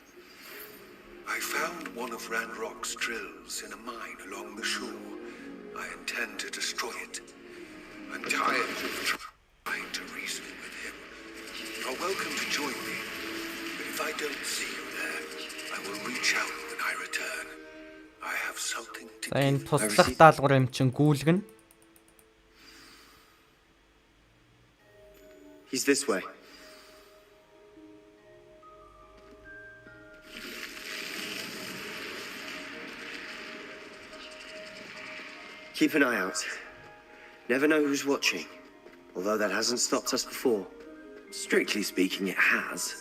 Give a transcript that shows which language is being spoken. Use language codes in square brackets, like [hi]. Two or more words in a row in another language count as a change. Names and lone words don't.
[en] I found one of Ranrock's drills in a mine along the shore. I intend to destroy it. I'm tired of trying to reason with him. You're welcome to join me, but if I don't see you there, I will reach out when I return. I have something to [mn] За энэ туслах даалгавар юм чин гүйлгэн. [en] He's this way. Keep an eye out. Never know who's watching. Although that hasn't stopped us before. Strictly speaking, it has.